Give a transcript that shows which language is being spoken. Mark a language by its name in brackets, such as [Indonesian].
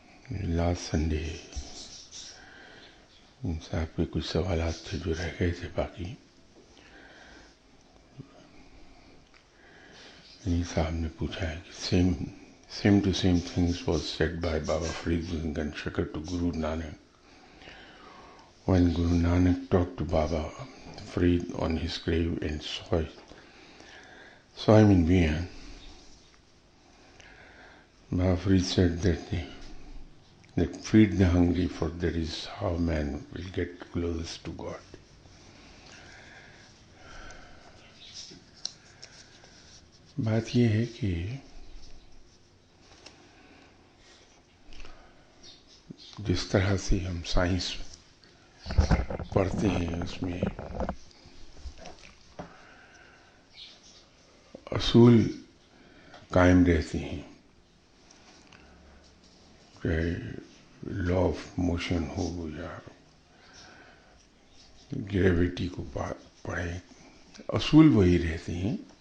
[Urdu] Last Sunday صاحب کے کچھ سوالات تھے جو رہ گئے تھے باقی. صاحب نے پوچھا ہے کہ [English] same to same things was said by Baba Farid and Shakar to Guru Nanak when Guru Nanak talked to Baba Farid on his grave and saw him in Vienna. Baba Farid said that feed the hungry, for that is how man will get closest to God. [Urdu] بات یہ ہے کہ جس طرح سے ہم science پڑھتے ہیں اس میں اصول قائم رہتے ہیں، چاہے لا آف موشن ہو یا گریویٹی کو پڑھیں، اصول وہی رہتے ہیں.